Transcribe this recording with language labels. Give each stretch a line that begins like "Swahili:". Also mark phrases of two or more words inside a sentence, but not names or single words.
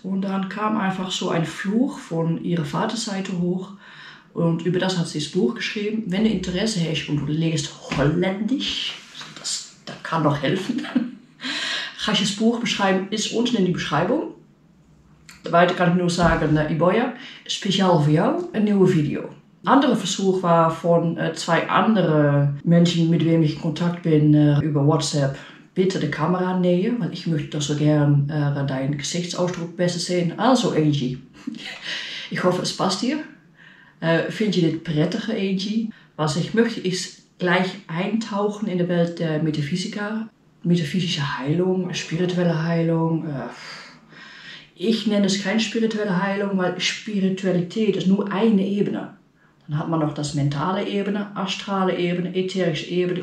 German: Und dann kam einfach so ein Fluch von ihrer Vaterseite hoch. Und über das hat sie das Buch geschrieben. Wenn du Interesse hast und du liest Holländisch, das kann doch helfen. Ga ich das Buch beschreiben, ist unten in die Beschreibung. Weiter kann ich nur sagen,
Dutch: Iboja, speciaal voor jou, een nieuwe Video.
German: Ein anderer Versuch war von 2 anderen Menschen, mit wem ich in Kontakt bin, über WhatsApp. Bitte die Kamera näher, weil ich möchte doch so gern deinen Gesichtsausdruck besser sehen. Also Angie, ich hoffe es passt dir.
Dutch: Vind je dit prettige Angie?
German: Was ich möchte ist gleich eintauchen in die Welt der Metaphysiker. Metaphysische Heilung, spirituelle Heilung. Ich nenne es keine spirituelle Heilung, weil Spiritualität ist nur eine Ebene. Dann hat man noch das mentale Ebene, astrale Ebene, ätherische Ebene.